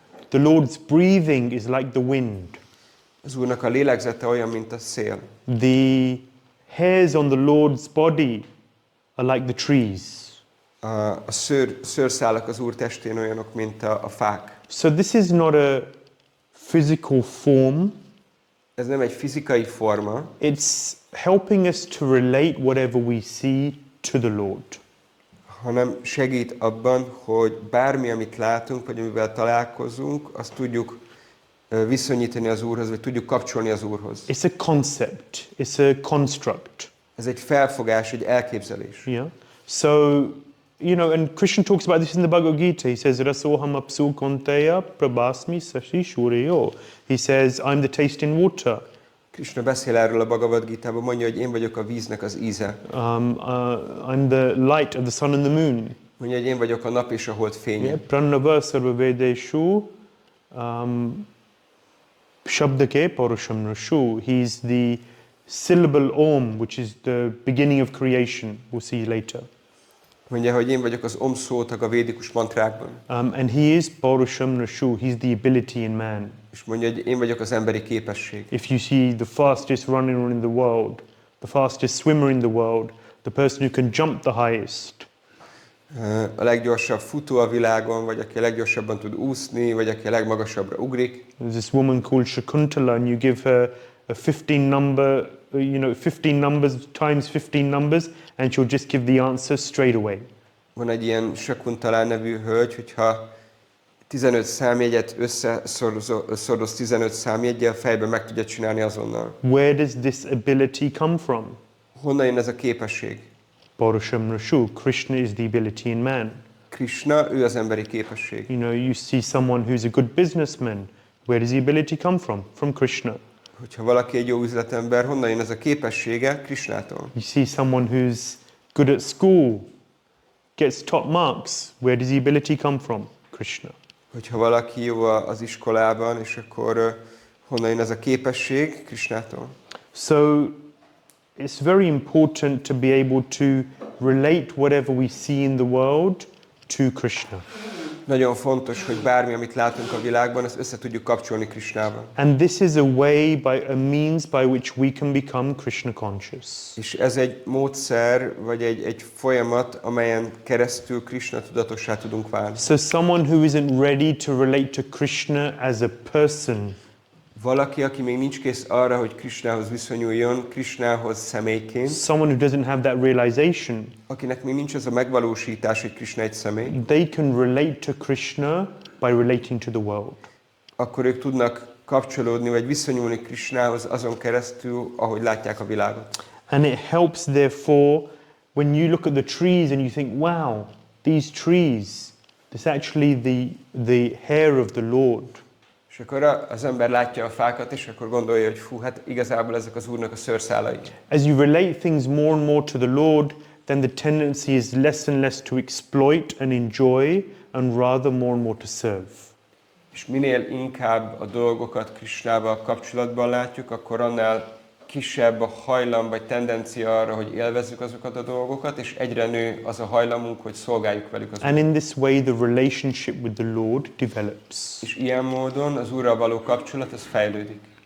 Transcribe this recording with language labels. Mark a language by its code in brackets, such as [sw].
[en] The Lord's breathing is like the wind. [hu] Az Úrnak a lélegzete olyan, mint a szél. [en] The hairs on the Lord's body are like the trees. [hu] A szőrszálak az Úr testén olyanok, mint a fák. [en] So this is not a physical form. [hu] Ez nem egy fizikai forma. [en] It's helping us to relate whatever we see to the Lord. [hu] Hanem segít abban, hogy bármi, amit látunk, vagy amivel találkozunk, azt tudjuk viszonyítani az Úrhoz, vagy tudjuk kapcsolni az Úrhoz. [en] It's a concept. It's a construct. [hu] Ez egy felfogás, egy elképzelés. [en] Yeah. So, you know, and Krishna talks about this in the Bhagavad Gita. He says, [sa] Rasoham apsu konteya prabhasmi sashi shuriyo. [en] He says, I'm the taste in water. [hu] Krishna beszél erről a Bhagavad Gitában, mondja, hogy én vagyok a víznek az íze. [en] I'm the light of the sun and the moon. [hu] Mondja, hogy én vagyok a nap és a hold fénye. [sa] Yeah. Pranava sarva vedeshu shabdake parusham nashu. [en] He's the syllable om, which is the beginning of creation. We'll see later. [hu] Mondja, hogy én vagyok az om szótag a védikus mantrákban. [en] And he is [sa] parusham nashu. [en] He's the ability in man. [hu] És mondja, hogy én vagyok az emberi képesség. [en] If you see the fastest runner in the world, the fastest swimmer in the world, the person who can jump the highest. [hu] A leggyorsabb futó a világon, vagy aki a leggyorsabban tud úszni, vagy aki a legmagasabbra ugrik. [en] There's this woman called Shakuntala, and you give her a 15 number, 15 numbers times 15 numbers, and she'll just give the answer straight away. [hu] Van egy ilyen Shakuntala nevű hölgy, hogyha 15 számjegyet összeszoroz 15 számjeggyel, fejben meg tudja csinálni azonnal. [en] Where does this ability come from? [hu] Honnan jön ez a képesség? [sa] Parusham Nashu. [en] Krishna is the ability in man. [hu] Krishna, ő az emberi képesség. [en] You know, you see someone who's a good businessman. Where does the ability come from? From Krishna. [hu] Hogyha valaki egy jó üzletember, honnan jön ez a képessége? Krishnától. [en] You see someone who's good at school, gets top marks. Where does the ability come from? Krishna. [hu] Hogyha valaki jó az iskolában, és akkor honnan jön ez a képesség? Krishnától. [en] So it's very important to be able to relate whatever we see in the world to Krishna. [hu] Nagyon fontos, hogy bármi, amit látunk a világban, ezt össze tudjuk kapcsolni Krishnával. [en] And this is a way, a means by which we can become Krishna conscious. [hu] És ez egy módszer, vagy egy folyamat, amelyen keresztül Krishna tudatossá tudunk válni. [en] So someone who isn't ready to relate to Krishna as a person. [hu] Valaki, aki még nincs kész arra, hogy Krishnához viszonyuljon, Krishnához személyként. [en] Someone who doesn't have that realization. [hu] Akinek még nincs az a megvalósítás, hogy Krishna egy személy. [en] They can relate to Krishna by relating to the world. [hu] Akkor ők tudnak kapcsolódni, vagy viszonyulni Krishnához azon keresztül, ahogy látják a világot. [en] And it helps therefore when you look at the trees and you think, wow, these trees, it's actually the hair of the Lord. [hu] És akkor az ember látja a fákat, és akkor gondolja, hogy fú, hát igazából ezek az Úrnak a szőrszálai. [en] As you relate things more and more to the Lord, then the tendency is less and less to exploit and enjoy, and rather more and more to serve. [hu] És minél inkább a dolgokat Krisnával kapcsolatban látjuk, akkor annál kisebb a hajlam vagy tendencia arra, hogy élvezzük azokat a dolgokat, és egyre nő az a hajlamunk, hogy szolgáljuk velük azokat. [en] And in this way the relationship with the Lord develops. [hu] És ilyen módon az Úrral való kapcsolat, ez fejlődik.